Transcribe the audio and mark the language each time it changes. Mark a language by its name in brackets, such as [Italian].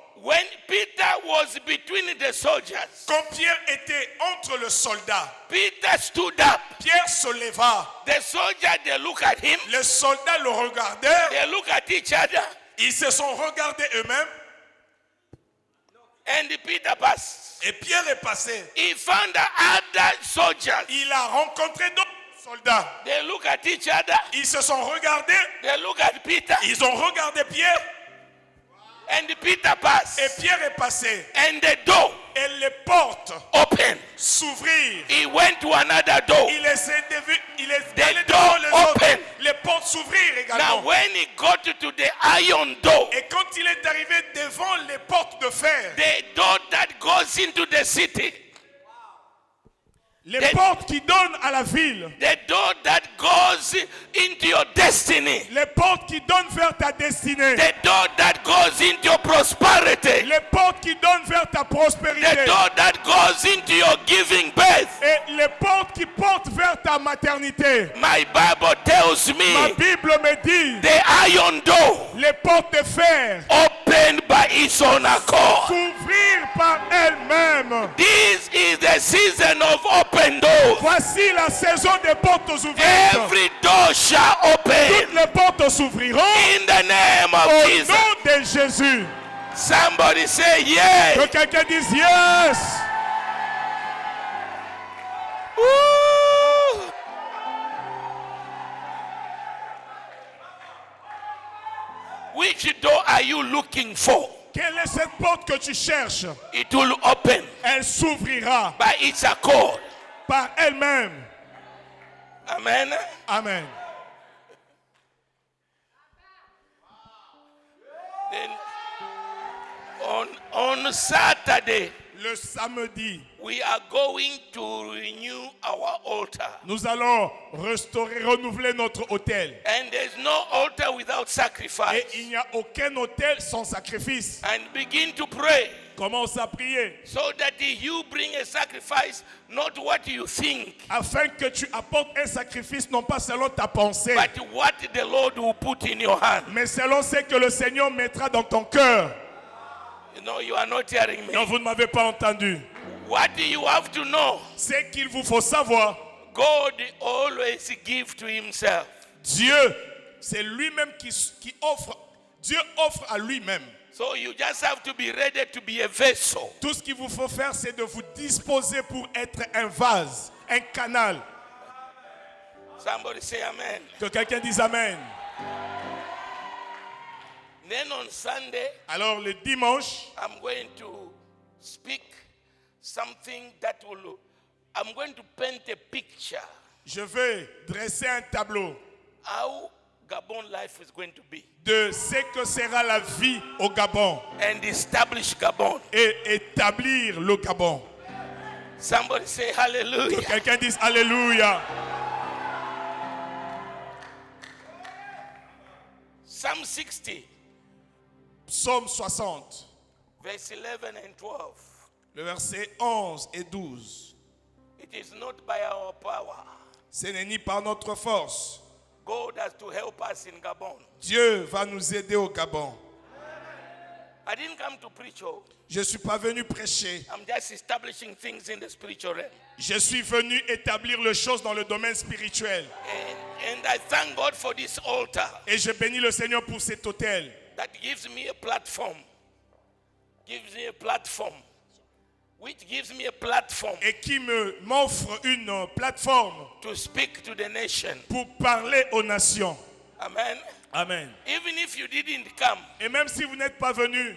[English] When Peter was between the soldiers, [French] Quand Pierre était entre le soldat, [English] Peter stood up. [French] Pierre se leva. [English] The soldier, they look at him. [French] Les soldats le regardaient. [English] They look at each other. [French] Ils se sont regardés eux-mêmes. [English] And Peter passed. [French] Et Pierre est passé. [English] He found the other soldiers. [French] Il a rencontré d'autres soldats. [English] They look at each other. [French] Ils se sont regardés. [English] They look at Peter. [French] Ils ont regardé Pierre. [English] And Peter passed. [French] Et Pierre est passé. [English] And the door [French] Et les portes [English] opened. [French] s'ouvrirent. [English] He went to another door. [French] Il est [English] The [French] allé [English] door [French] devant les autres. [English] opened. [French] Les portes s'ouvrirent [English] Now, [French] également. [English] when he got to the iron door, [French] Et quand il est arrivé devant les portes de fer, [English] the door that goes into the city, [French] les portes qui donnent à la ville, [English] the door that goes into your destiny, [French] les portes qui donnent vers ta destinée, [English] the door that goes into your prosperity, [French] les portes qui donnent vers ta [English] the [French] prospérité, [English] door that goes into your giving birth. [French] et les portes qui portent vers ta maternité. [English] My Bible tells [French] Ma [English] me [French] Bible me dit, [English] the iron door [French] les portes de fer [English] opened by its own accord. [French] s'ouvrirent par elles-mêmes. [English] This is the season of open doors. [French] Voici la saison des portes ouvertes. [English] Every door shall open [French] Toutes les portes s'ouvriront [English] in the name of [French] au [English] Jesus. [French] nom de Jésus. [English] Somebody say yes. [French] Que quelqu'un dise yes. Woo. [English] Which door are you looking for? [French] Quelle est cette porte que tu cherches? [English] It will open [French] Elle s'ouvrira [English] by its accord. [French] par elle-même. [English] Amen. [French] Amen. [English] Then on Saturday, [French] Le samedi, [English] we are going to renew our altar. [French] nous allons restaurer, renouveler notre autel. [English] And there's no altar without sacrifice. [French] Et il n'y a aucun autel sans sacrifice. [English] And begin to pray [French] Commence à prier [English] so that you bring a sacrifice, not what you think, [French] afin que tu apportes un sacrifice non pas selon ta pensée, [English] but what the Lord will put in your hand. [French] mais selon ce que le Seigneur mettra dans ton cœur. [English] You know, you are not hearing me. [French] Non, vous ne m'avez pas entendu. [English] What do you have to know? [French] C'est qu'il vous faut savoir, [English] God always gives to himself. [French] Dieu, c'est lui-même qui offre. Dieu offre à lui-même. [English] So you just have to be ready to be a vessel. [French] Tout ce qu'il vous faut faire, c'est de vous disposer pour être un vase, un canal. [English] Somebody say amen. [French] Que quelqu'un dise Amen. [English] Then on Sunday, [French] Alors le dimanche, [English] I'm going to speak something that will, I'm going to paint a picture [French] je vais dresser un tableau [English] how Gabon life is going to be [French] de ce que sera la vie au Gabon [English] and establish Gabon. [French] et établir le Gabon. [English] Somebody say [French] Que [English] hallelujah. [French] quelqu'un dise Alléluia. [English] Psalm 60, [French] Psaume 60, [English] verse 11 and 12. [French] le verset 11 et 12. [English] It is not by our power. [French] Ce n'est ni par notre force. [English] God has to help us in Gabon. [French] Dieu va nous aider au Gabon. [English] I didn't come to preach. Oh, [French] Je ne suis pas venu prêcher. [English] I'm just establishing things in the spiritual realm. [French] Je suis venu établir les choses dans le domaine spirituel. [English] And I thank God for this altar [French] Et je bénis le Seigneur pour cet autel [English] that gives me a platform. Gives me a platform. Which gives me a platform [French] et qui m'offre une plateforme [English] to speak to the nation. [French] pour parler aux nations. [English] Amen. [French] Amen. [English] Even if you didn't come, [French] Et même si vous n'êtes pas venu,